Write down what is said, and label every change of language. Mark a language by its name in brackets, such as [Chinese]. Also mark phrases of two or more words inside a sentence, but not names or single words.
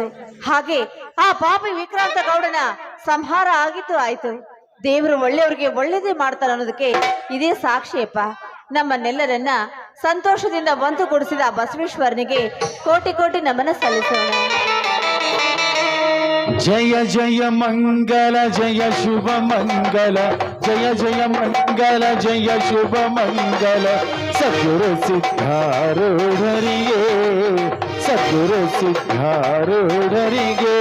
[Kannada] ಹಾಗೆ ಆ ಪಾಪಿ ವಿಕ್ರಾಂತ ಗೌಡನ ಸಂಹಾರ ಆಗಿತ್ತು ಆಯ್ತು. ದೇವರು ಒಳ್ಳೆಯವರಿಗೆ ಒಳ್ಳೇದೇ ಮಾಡ್ತಾರ ಅನ್ನೋದಕ್ಕೆ ಇದೇ ಸಾಕ್ಷಿಯಪ್ಪ. ನಮ್ಮನ್ನೆಲ್ಲರನ್ನ ಸಂತೋಷದಿಂದ ಒಂದುಗೂಡಿಸಿದ ಬಸವೇಶ್ವರನಿಗೆ ಕೋಟಿ ಕೋಟಿ ನಮನ ಸಲ್ಲಿಸೋಣ. ಜಯ ಜಯ ಮಂಗಲ ಜಯ ಶುಭ ಮಂಗಲ, ಜಯ ಜಯ ಮಂಗಲ ಜಯ ಶುಭ ಮಂಗಲ. ಸದ್ಗುರು ಸಿದ್ಧಾರೂಢರಿಗೆ, ಸದ್ಗುರು ಸಿದ್ಧಾರೂಢರಿಗೆ.